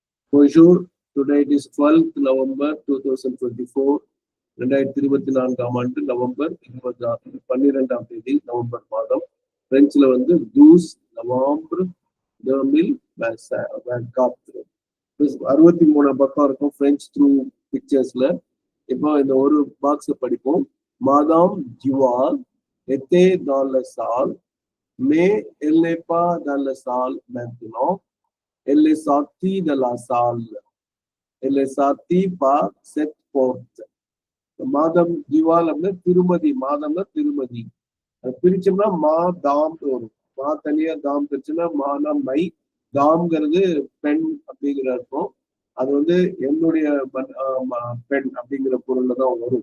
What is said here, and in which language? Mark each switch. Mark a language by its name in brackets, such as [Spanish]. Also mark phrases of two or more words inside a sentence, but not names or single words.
[French] Bonjour, [English] today it is 12th November 2024. [Tamil] 2024 ஆண்டு நவம்பர் 12ஆம் தேதி நவம்பர் மாதம். பிரெஞ்சில் வந்து 12 நவம்பர் 2024. 63 பக்கம் இருக்கும் பிரெஞ்சு த்ரூ பிக்சர்ஸ்ல. இப்போ இந்த ஒரு பாக்ஸை படிப்போம். [French] Madame Duval était dans la salle, mais elle n'est pas dans la salle maintenant. Elle est sortie de la salle. Elle est sortie par cette porte. [Tamil] மாதம் திவால் அப்படின்னா திருமதி, மாதம்னா திருமதி. பிரிச்சோம்னா மா தாம் வரும். மா தனியா தாம் பிரிச்சுன்னா மானா மை, தாம்ங்கிறது பெண் அப்படிங்கிற அர்த்தம். அது வந்து என்னுடைய பெண் அப்படிங்கிற பொருள்ல தான் வரும்.